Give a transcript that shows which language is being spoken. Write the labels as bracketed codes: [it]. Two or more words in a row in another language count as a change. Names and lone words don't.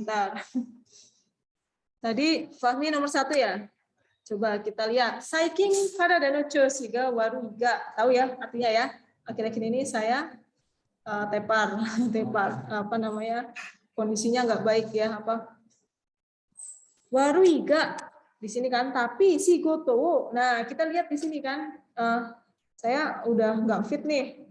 [id] Bentar. Tadi Fahmi nomor 1 ya. Coba kita lihat. [ja] Saikin karada no choushi ga waru ga. Tahu ya artinya ya. [id] Akhir-akhir ini saya tepar, apa namanya, kondisinya nggak baik ya, apa [ja] waru ga [id] di sini kan, tapi si goto. Nah kita lihat di sini kan, saya udah nggak fit nih.